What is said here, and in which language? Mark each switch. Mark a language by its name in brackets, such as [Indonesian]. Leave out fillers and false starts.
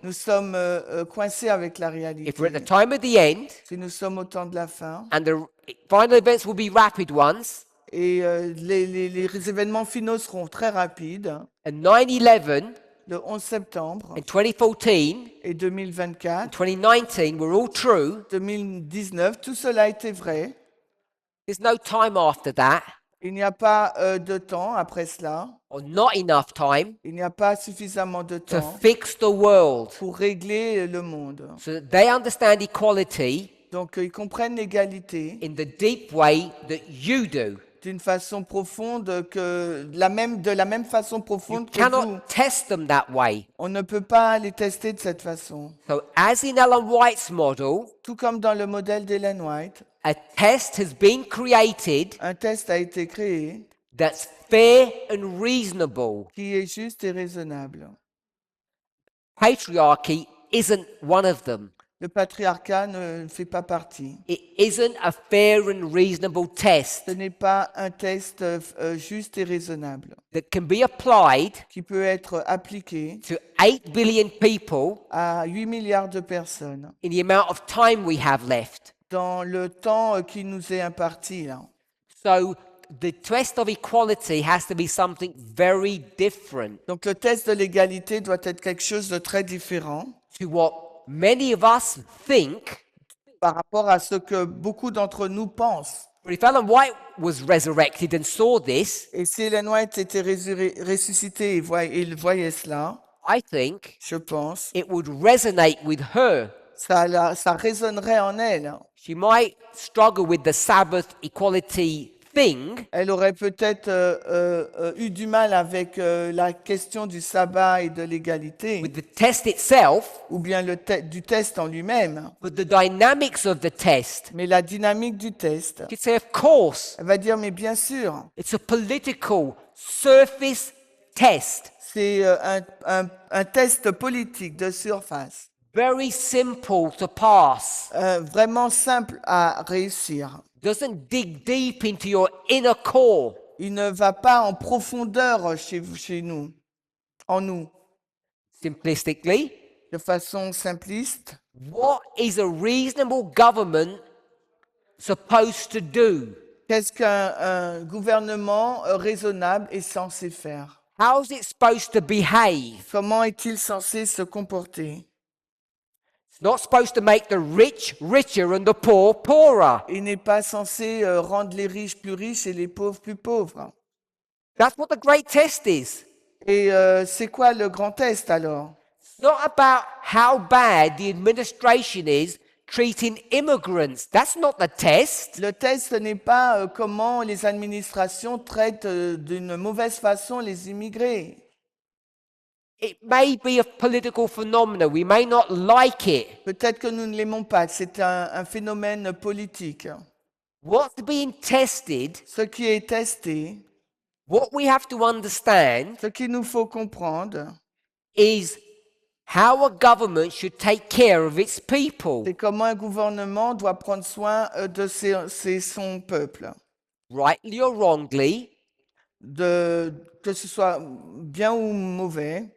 [French] nous sommes coincés avec la [English] If we're at the [French] réalité. [English] time of the end, [French] Si nous sommes au temps de la fin [English] and the final events will be rapid ones, [French] et les événements finaux seront très rapides, [English] and 9/11 [French] le 11 septembre [English] and 2014 [French] et 2024, [English] and 2019 were all true, [French] 2019, tout cela était vrai. [English] there's no time after that, [French] Il n'y a pas de temps après cela. [English] or not enough time, [French] Il n'y a pas suffisamment de [English] to [French] temps [English] fix the world. [French] pour régler le monde. [English] So that they understand equality [French] Donc, ils comprennent l'égalité [English] in the deep way that you do. [French] d'une façon profonde, de la même façon [English] You [French] profonde que vous. [English] cannot test them that way. [French] On ne peut pas les tester de cette façon. [English] So, as in Ellen White's model, [French] Tout comme dans le modèle d'Ellen White, [English] a test has been created [French] un test a été créé [English] that's fair and reasonable. [French] qui est juste et raisonnable. [English] Patriarchy isn't one of them. [French] Le patriarcat ne fait pas partie. [English] It isn't a fair and reasonable test [French] Ce n'est pas un test juste et raisonnable [English] that can be applied [French] qui peut être appliqué [English] to 8 billion people [French] à 8 milliards de personnes [English] in the amount of time we have left. [French] dans le temps qui nous est imparti là. [English] So the test of equality has to be something very different [French] Donc le test de l'égalité doit être quelque chose de très différent [English] to what many of us think. [French] par rapport à ce que beaucoup d'entre nous pensent. [English] But if Ellen White was resurrected and saw this, [French] Et si Ellen White était ressuscité et il voyait cela, [English] I think [French] je pense, [English] it would resonate with her. [French] ça résonnerait en elle. [English] She might struggle with the Sabbath equality thing, [French] Elle aurait peut-être eu du mal avec la question du sabbat et de l'égalité, [English] with the test itself, [French] ou bien du test en lui-même. [English] but the dynamics of the test. [French] Mais la dynamique du test, [English] She'd say, of course, [French] elle va dire, mais bien sûr, [English] it's a political surface test. [French] c'est un test politique de surface, [English] Very simple to pass. [French] vraiment simple à réussir. [English] Doesn't dig deep into your inner core. [French] Il ne va pas en profondeur chez nous, en nous, [English] Simplistically, [French] de façon simpliste. [English] what is a reasonable government supposed to do? [French] Qu'est-ce qu'un un gouvernement raisonnable est censé faire? [English] How is it supposed to behave? [French] Comment est-il censé se comporter? [English] It's not supposed to make the rich richer and the poor poorer. [French] Il n'est pas censé rendre les riches plus riches et les pauvres plus pauvres. [English] That's what the great test is. [French] Et c'est quoi le grand test alors? [English] It's not about how bad the administration is treating immigrants. That's not the test. [French] Le test, ce n'est pas comment les administrations traitent d'une mauvaise façon les immigrés. [English] It may be a political phenomenon. We may not like it. [French] Peut-être que nous ne l'aimons pas, c'est un phénomène politique. [English] What's being tested, [French] Ce qui est testé, [English] what we have to understand, [French] ce qu'il nous faut comprendre, [English] is how a government should take care of its people. [French] c'est comment un gouvernement doit prendre soin de son peuple. [English] Rightly or wrongly, [French] Que ce soit bien ou mauvais,